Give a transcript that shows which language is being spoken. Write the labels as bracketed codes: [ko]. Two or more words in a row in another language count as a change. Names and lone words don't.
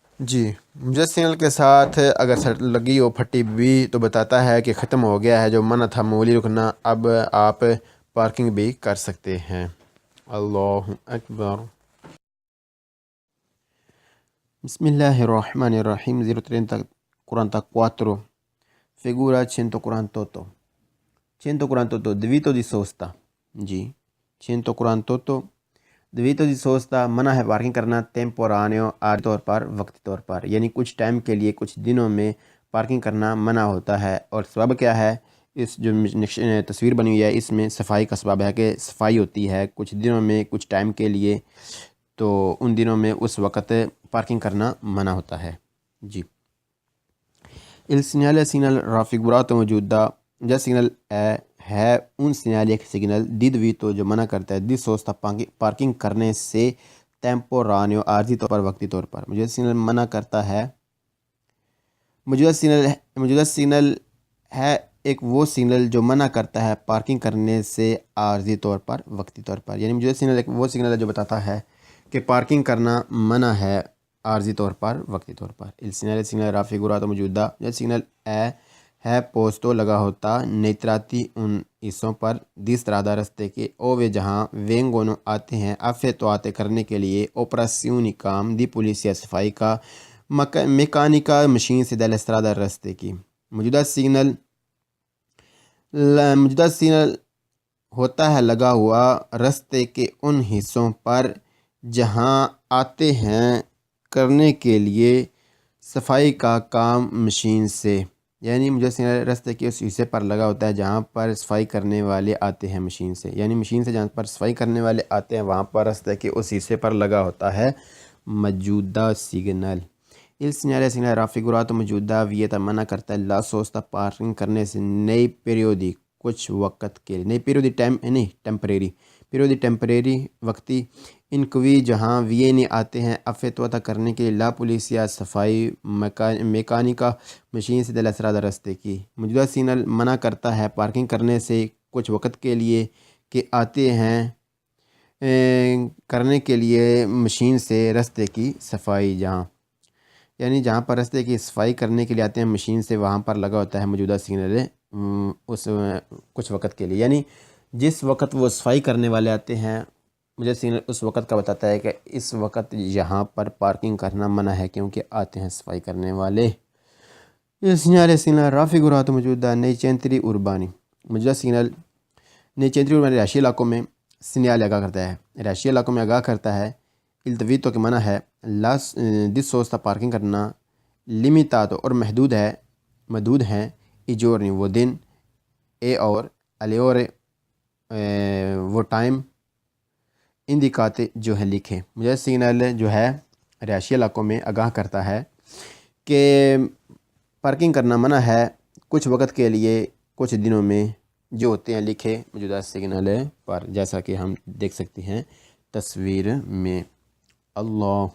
[ur] جی، مجھے سگنل کے ساتھ اگر سٹ لگی ہو پھٹی بھی تو بتاتا ہے کہ ختم ہو گیا ہے، جو منع تھا معمولی رکنا، اب آپ پارکنگ بھی کر سکتے ہیں۔ [ar] اللہ اکبر۔ بسم اللہ الرحمن الرحیم 030 [it] figura 148 148 diritto di sosta۔ [ur] جی 148 [it] diritto di sosta [ur] منع ہے پارکنگ کرنا temporaneo عارضی طور پر، وقتی طور پر، یعنی کچھ ٹائم کے لیے کچھ دنوں میں پارکنگ کرنا منع ہوتا ہے۔ اور سبب کیا ہے؟ اس جو تصویر بنی ہوئی ہے اس میں صفائی کا سبب ہے کہ صفائی ہوتی ہے کچھ دنوں میں کچھ ٹائم کے لیے، تو ان دنوں میں اس وقت پارکنگ کرنا منع ہوتا ہے۔ جی [it] il segnale raffigurato [ur] موجودہ یا سگنل ہے ان سگنل ایک سگنل دیدویتو جو منع کرتا ہے [it] di sosta [ur] پارکنگ کرنے سے ٹیمپورانیو عارضی طور پر، وقتی طور پر۔ موجودہ سگنل منع کرتا ہے، موجودہ سگنل ہے ایک وہ سگنل جو منع کرتا ہے پارکنگ کرنے سے عارضی طور پر، وقتی طور پر، یعنی موجودہ سگنل ایک وہ سگنل ہے جو بتاتا ہے کہ پارکنگ کرنا منع ہے عارضی طور پر، وقتی طور پر۔ [it] il segnale raffigurato [ur] موجودہ یا سگنل ہے پوسٹو لگا ہوتا نیتراتی ان حصوں پر [it] di strada [ur] رستے کے اووے جہاں وینگونو آتے ہیں افیتواتے کرنے کے لیے اوپراسیونی کام [it] di pulizia [ur] صفائی کا میکانیکا مشین سے [it] della strada [ur] رستے کی۔ موجودہ سگنل ہوتا ہے لگا ہوا رستے کے ان حصوں پر جہاں آتے ہیں کرنے کے لیے صفائی کا کام مشین سے، یعنی مجھے رستے کے اس حصے پر لگا ہوتا ہے جہاں پر صفائی کرنے والے آتے ہیں مشین سے، یعنی مشین سے جہاں پر صفائی کرنے والے آتے ہیں وہاں پر رستے کے اس حصے پر لگا ہوتا ہے موجودہ سگنل۔ [it] il segnale raffigurato [ur] موجودہ ویتا منع کرتا ہے [it] la sosta [ur] پارکنگ کرنے سے [it] nei periodi [ur] کچھ وقت کے لیے، [it] nei periodi [ur] ٹائم نہیں ٹیمپریری، پیریودی ٹیمپریری وقتی، انکوی جہاں ویینی آتے ہیں افیتوتا کرنے کے لیے [it] la pulizia [ur] صفائی میکانیکا مشین سے [it] della strada [ur] رستے کی۔ موجودہ سگنل منع کرتا ہے پارکنگ کرنے سے کچھ وقت کے لیے کہ آتے ہیں کرنے کے لیے مشین سے رستے کی صفائی، جہاں یعنی جہاں پر رستے کی صفائی کرنے کے لیے آتے ہیں مشین سے وہاں پر لگا ہوتا ہے موجودہ سگنل اس کچھ وقت کے لیے، یعنی جس وقت وہ صفائی کرنے والے آتے ہیں مجھے سگنل اس وقت کا بتاتا ہے کہ اس وقت یہاں پر پارکنگ کرنا منع ہے کیونکہ آتے ہیں صفائی کرنے والے۔ یہ سگنل raffigurato موجودہ [it] nei centri urbani, [ur] موجودہ سگنل [it] nei centri urbani [ur] رہائشی علاقوں میں سگنل آگاہ کرتا ہے، رہائشی علاقوں میں آگاہ کرتا ہے [it] il divieto [ur] کے منع ہے [it] di sosta [ur] پارکنگ کرنا لیمیتاتو اور محدود ہیں [it] i giorni [ur] وہ دن اے اور [it] alle ore [ur] وہ ٹائم اندیکاتے جو ہے لکھے۔ مجھے سگنل جو ہے رہائشی علاقوں میں آگاہ کرتا ہے کہ پارکنگ کرنا منع ہے کچھ وقت کے لیے کچھ دنوں میں، جو ہوتے ہیں لکھے موجودہ سگنل پر، جیسا کہ ہم دیکھ سکتے ہیں تصویر میں۔